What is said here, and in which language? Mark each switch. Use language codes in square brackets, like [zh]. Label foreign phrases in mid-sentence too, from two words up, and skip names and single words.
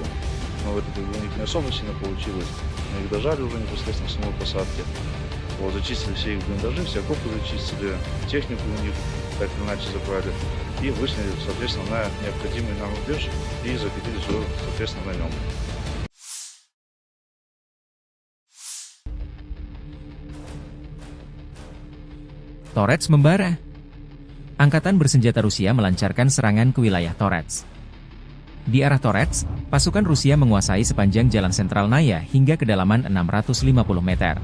[ru] Но в этом у них не особо сильно получилось, мы их дожали уже непосредственно в самой посадке. Зачистили все их блиндажи, все окопы зачистили, технику у них так или иначе забрали, и вышли, соответственно, на необходимый нам рубеж и закрепились уже, соответственно, на нем. [id] Torets membara. Angkatan bersenjata Rusia melancarkan serangan ke wilayah Torets. Di arah Torets, pasukan Rusia menguasai sepanjang jalan sentral Naya hingga kedalaman 650 meter.